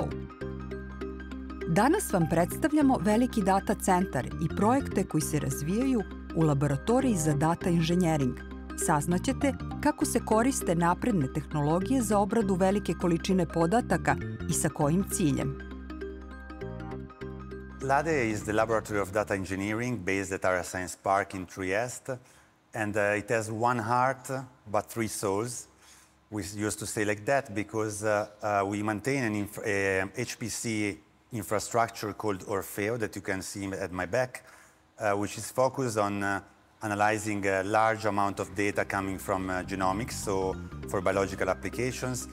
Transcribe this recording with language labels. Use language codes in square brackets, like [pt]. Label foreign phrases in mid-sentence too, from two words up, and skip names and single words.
[sr] Danas vam predstavljamo veliki data centar i projekte koji se razvijaju u Laboratoriji za data inženjering. Saznaćete kako se koriste napredne tehnologije za obradu velike količine podataka i sa kojim ciljem. [en] LADE is the Laboratory of Data Engineering based at our Science Park in Trieste, and it has one heart but three souls. We used to say like that because we maintain an HPC infrastructure called Orfeo that you can see at my back, which is focused on analyzing a large amount of data coming from genomics, so for biological applications.